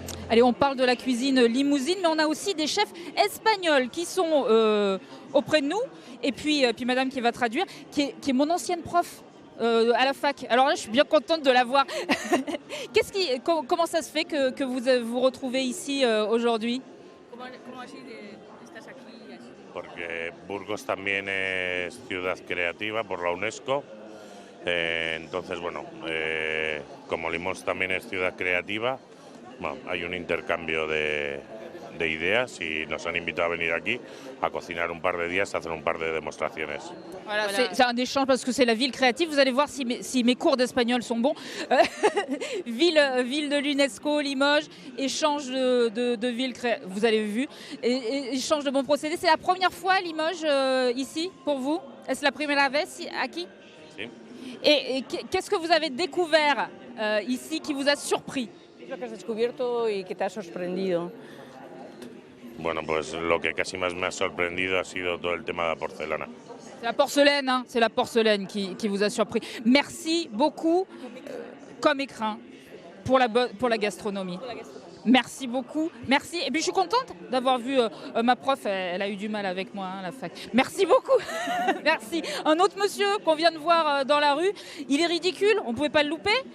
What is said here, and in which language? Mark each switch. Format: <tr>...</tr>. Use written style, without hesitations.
<fr>Allez, on parle de la cuisine limousine, mais on a aussi des chefs espagnols qui sont auprès de nous. Et puis madame qui va traduire, qui est mon ancienne prof à la fac. Alors là, je suis bien contente de la voir. Comment ça se fait que vous vous retrouvez ici aujourd'hui?</fr> <es>Porque Burgos también es ciudad creativa por la UNESCO. Entonces, bueno, como Limos también es ciudad creativa, bueno, hay un intercambio de ideas y nos han invitado a venir aquí a cocinar un par de días, a hacer un par de demostraciones.</es> <fr>Voilà, c'est un échange parce que c'est la ville créative. Vous allez voir si mes cours d'espagnol sont bons. Ville de l'UNESCO, Limoges, échange de ville créative. Vous avez vu, échange de bons procédés. C'est la première fois à Limoges ici pour vous? Est-ce</fr> <es>la primera vez aquí? Sí.</es> <fr>Et qu'est-ce que vous avez découvert ici qui vous a surpris?</fr> <es>¿Qué has descubierto y que te ha sorprendido? Bueno, pues lo que casi más me ha sorprendido ha sido todo el tema de la porcelana.</es> <fr>C'est la porcelaine, hein, c'est la porcelaine qui vous a surpris. Merci beaucoup, comme écrin, pour la gastronomie. Merci beaucoup, merci. Et puis je suis contente d'avoir vu ma prof, elle a eu du mal avec moi à la fac. Merci beaucoup, merci. Un autre monsieur qu'on vient de voir dans la rue, il est ridicule, on ne pouvait pas le louper.</fr>